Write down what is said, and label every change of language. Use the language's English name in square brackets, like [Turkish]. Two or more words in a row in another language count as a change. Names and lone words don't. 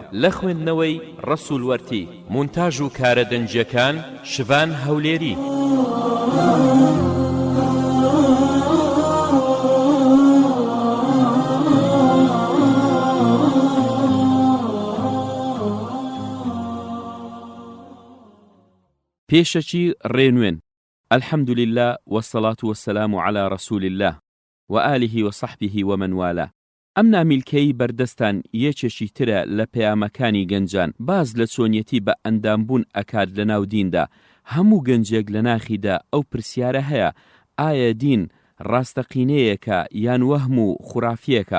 [Central Kurdish] لە خوێندنەوەی ڕەسوول وەرتی. مونتاژ و کارە دەنجەکان شڤان هەولێری. پێشەکی ڕێنوێن. [Arabic] الحمد لله والصلاة والسلام على رسول الله وآله وصحبه ومن والاه. [Central Kurdish] ئەم نامیلکەی بەردەستان یەکێکی ترە لە پەیامەکانی گەنجان. باز لە چۆنیەتی بە ئەندامبوون ئەکات لە ناو دیندا. هەموو گەنجێک لە ناخیدا ئەو پرسیارە هەیە: ئایا دین ڕاستەقینەیەکە یان وەهم و خوڕافیەکە؟